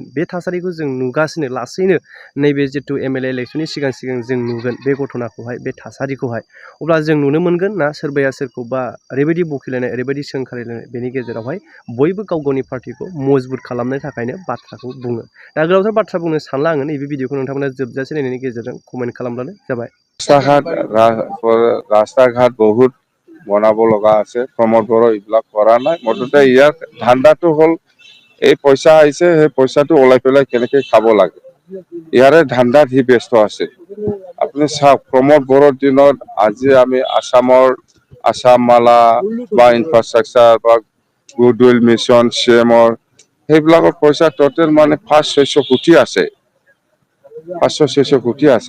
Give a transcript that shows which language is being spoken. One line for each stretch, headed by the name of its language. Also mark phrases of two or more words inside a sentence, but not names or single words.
Bodo: बे थासारिखौ जों नुगासिनो लासैनो नैबे जिथु एमएलए इलेक्शननि सिगां सिगां जों नुगोन बे घटनाखौहाय, बे थासारिखौहाय। अब्ला जों नुनो मोनगोन ना सोरबाया सोरखौबा ओरैबायदि बखिलायनाय, ओरैबायदि सोंखारिलायनाय, बेनि गेजेरावहाय बयबो गाव गावनि पार्टिखौ मजबुत खालामनो थाखायनो बाथ्राखौ बुङो। दा गोलावथार बाथ्रा बुंनो सानला आङो, नैबे भिडिअखौ नोंथांमोना जोबजासे नायनायनि गेजेरजों कमेन्ट खालामब्लानो जाबाय।
Assamese: রাস্তা ঘাট বহুত বনাব লগা আছে, প্ৰমোদ বড়ো এইবিলাক কৰা নাই। মুঠতে ইয়াৰ ধান্দাটো হ'ল এই পইচা আহিছে, সেই পইচাটো ওলাই পেলাই কেনেকে খাব লাগে, ইয়াৰে ধান্দাত সি ব্যস্ত আছে। আপুনি চাওক, প্ৰমোদ বড়োৰ দিনত আজি আমি আসাম মালা বা ইনফ্ৰাষ্ট্ৰাকচাৰ বা
English: goodwill mission
Assamese: চিএমৰ সেইবিলাকৰ পইচা টোটেল মানে 500-600 কোটি আছে, 500-600 কোটি আছে।